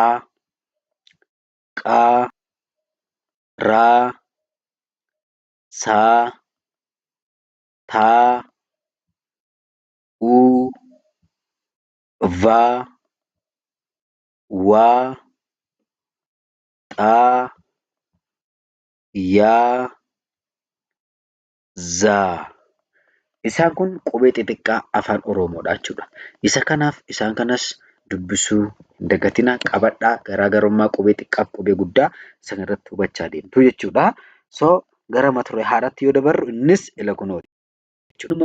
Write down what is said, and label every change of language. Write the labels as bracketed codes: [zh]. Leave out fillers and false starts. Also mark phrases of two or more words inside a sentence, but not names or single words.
[om] Q, R, S, T, U, V, W, X, Y, Z. Isaan kun qubee xixiqqaa afaan Oromoodha jechuudha. Isa kanaaf isaan kanas dubbisuu hin dagatinaa, qabadhaa. Garaagarummaa qubee xiqqaa fi qubee guddaa sana irratti hubachaa deemtu jechuudha. So gara mata duree haaraatti yoo dabarru innis ila kunooti jechuudha.